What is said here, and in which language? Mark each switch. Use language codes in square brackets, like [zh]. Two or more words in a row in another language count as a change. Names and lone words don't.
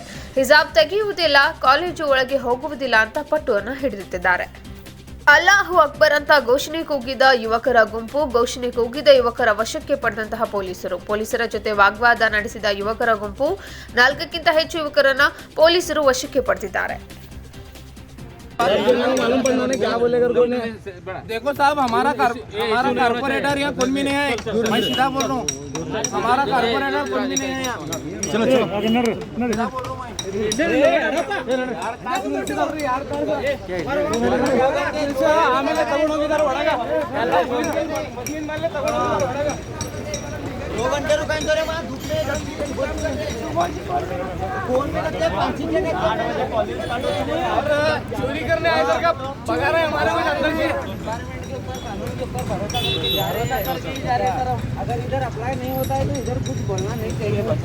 [kn] ಹಿಜಾಬ್ ತೆಗೆಯುವುದಿಲ್ಲ, ಕಾಲೇಜು ಒಳಗೆ ಹೋಗುವುದಿಲ್ಲ ಅಂತ ಪಟ್ಟುವನ್ನು ಹಿಡಿದಿದ್ದಾರೆ. [ar] الله أكبر [kn] ಅಂತ ಘೋಷಣೆ ಕೂಗಿದ ಯುವಕರ ಗುಂಪು, ಘೋಷಣೆ ಕೂಗಿದ ಯುವಕರ ವಶಕ್ಕೆ ಪಡೆದಂತಹ ಪೊಲೀಸರ ಜೊತೆ ವಾಗ್ವಾದ ನಡೆಸಿದ ಯುವಕರ ಗುಂಪು 4ಕ್ಕಿಂತ ಹೆಚ್ಚು ಯುವಕರನ್ನ ಪೊಲೀಸರು ವಶಕ್ಕೆ ಪಡೆದಿದ್ದಾರೆ. [hi] मालूम पड़ना ने क्या बोलेगा कोई ने? देखो साहब, हमारा कारपोरेटर यहाँ कोई भी नहीं है. मैं सीधा बोल रहा हूँ, हमारा कारपोरेटर कोई भी नहीं है यहाँ. [kn] चलो ಆಮೇಲೆ ತಗೊಂಡು ಹೋಗಿದ್ದಾರೆ ಒಳಗ. [hi] 2 घंटे रुकाएंगे रे वहाँ धूप में. फोन में लगते हैं 5 जने और चोरी करने आए सर का पगार है हमारे कुछ अंदर से. अगर इधर अप्लाई नहीं होता है तो इधर कुछ बोलना नहीं चाहिए.